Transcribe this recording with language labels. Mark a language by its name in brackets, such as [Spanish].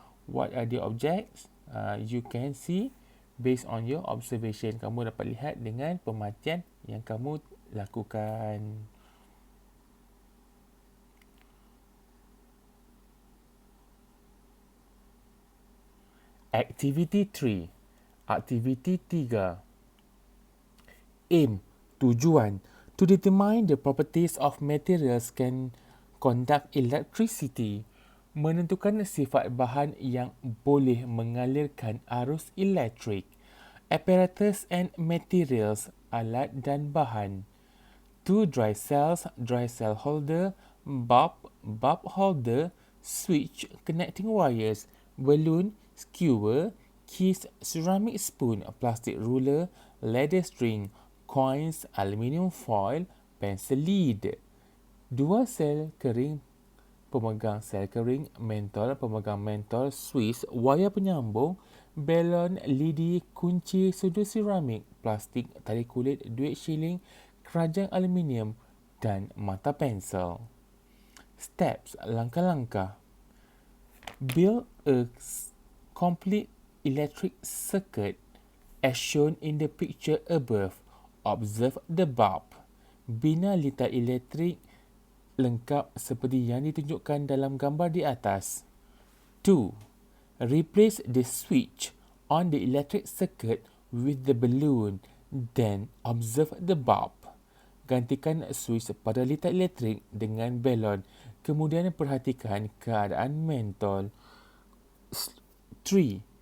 [English] What are the objects? You can see based on your observation. [Malay] Kamu dapat lihat dengan pemerhatian yang kamu lakukan. [English] Activity 3. [Malay] Aktiviti 3. [English] Aim, tujuan. To determine the properties of materials can conduct electricity. [Malay] Menentukan sifat bahan yang boleh mengalirkan arus elektrik. [English] Apparatus and materials, [Malay] alat dan bahan. [English] 2 dry cells, dry cell holder, bulb holder, switch, connecting wires, balloon, skewer, keys, ceramic spoon, plastic ruler, leather string, coins, aluminium foil, pencil lead. [Malay] 2 sel kering, pemegang sel kering, mentol, pemegang mentol, Swiss, wayar penyambung, balon, lidi, kunci, sudu seramik, plastik, tali kulit, duit shilling, keranjang aluminium dan mata pensel. [English] Steps, [Malay] langkah-langkah. [English] Build a complete electric circuit as shown in the picture above. Observe the bulb. [Malay] Bina litar elektrik lengkap seperti yang ditunjukkan dalam gambar di atas. 2. [English] Replace the switch on the electric circuit with the balloon, then observe the bulb. [Malay] Gantikan switch pada litar elektrik dengan balon, kemudian perhatikan keadaan mentol. 3.